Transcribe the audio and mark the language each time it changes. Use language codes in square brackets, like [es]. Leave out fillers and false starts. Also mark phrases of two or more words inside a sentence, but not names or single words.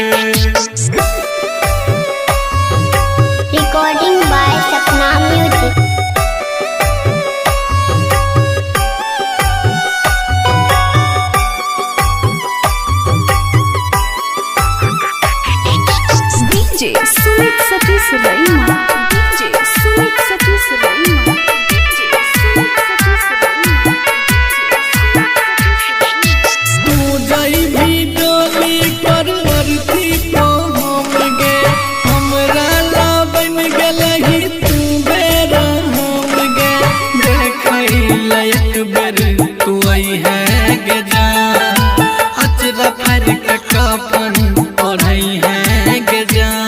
[en] Recording by Sapna Music. DJ Sumit Satish Raima. DJ Sumit Satish Raima. DJ Sumit Satish Raima. [mag] तू जाई भी डोली पर अर्थी को हम गे हमरा ला बन गलही तू बेरा हम गे देखई लायक बेर तू आई है गे जा अचरा फर के कफन ओढ़ई है गे जा